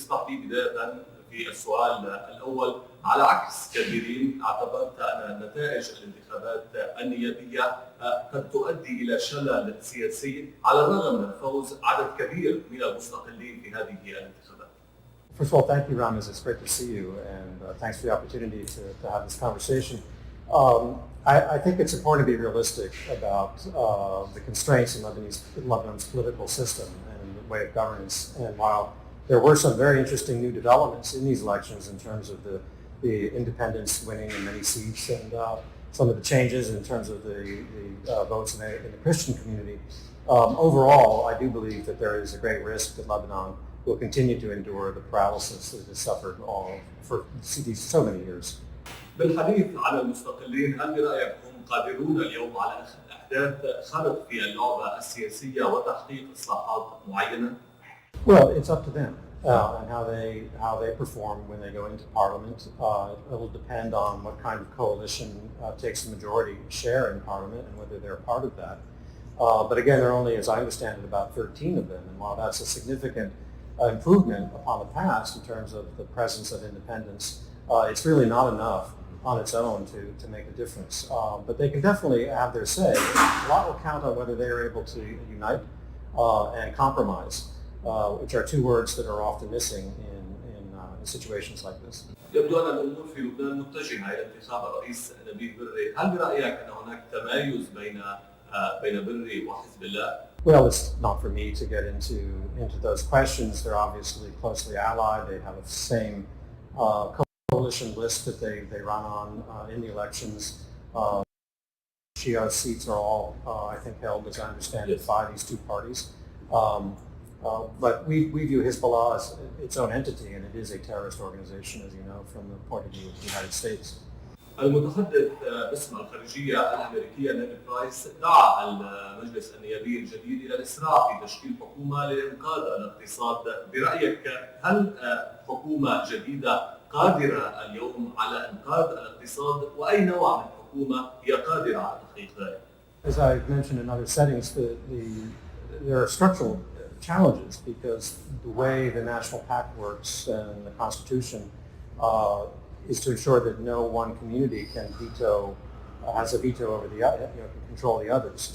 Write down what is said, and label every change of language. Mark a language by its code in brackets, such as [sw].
[ar] اسمح لي بداية في السؤال الأول، على عكس كثيرين اعتبرت أن نتائج الانتخابات النيابية قد تؤدي إلى شلل سياسي على الرغم من فوز عدد كبير من المستقلين في هذه الانتخابات. [en] First of all, thank you, Ramez. It's great to see you, and thanks for the opportunity to have this conversation. I think it's important to be realistic about the constraints in Lebanon's political system and the way of governance. And while there were some very interesting new developments in these elections in terms of the independents winning in many seats and some of the changes in terms of the votes in the Christian community, overall, I do believe that there is a great risk that Lebanon will continue to endure the paralysis that it has suffered for so many years. [ar] بالحديث عن المستقلين، هل برأيك هم قادرون اليوم على إحداث خلط في اللعبة السياسية وتحقيق إصلاحات معينة؟ [en] Well, it's up to them and how they perform when they go into Parliament. It will depend on what kind of coalition takes the majority share in Parliament and whether they're part of that. But again, there are only, as I understand it, about 13 of them, and while that's a significant improvement upon the past in terms of the presence of independence, it's really not enough on its own to make a difference. But they can definitely have their say. A lot will count on whether they are able to unite and compromise, which are two words that are often missing in situations like this. [ar] يبدو أن الأمور في لبنان متجهة إلى انتخاب الرئيس نبيه بري. هل برأيك أن هناك تمايز بين بري وحزب الله؟ [en] Well, it's not for me to get into those questions. They're obviously closely allied. They have the same coalition list that they run on in the elections. Shia seats are all, I think, held, as I understand it, by these two parties. But we view Hezbollah as its own entity, and it is a terrorist organization, as you know, from the point of view of the United States. [ar] المتحدث باسم الخارجية الأميركية نيفيد دعا المجلس النيابي الجديد إلى الإسراع في تشكيل حكومة لإنقاذ الاقتصاد. برأيك هل حكومة جديدة قادرة اليوم على إنقاذ الاقتصاد، وأي نوع من حكومة هي قادرة على تحقيق ذلك؟ [en] As I've mentioned in other settings, there are structural challenges because the way the national pact works and the Constitution is to ensure that no one community has a veto over can control the others.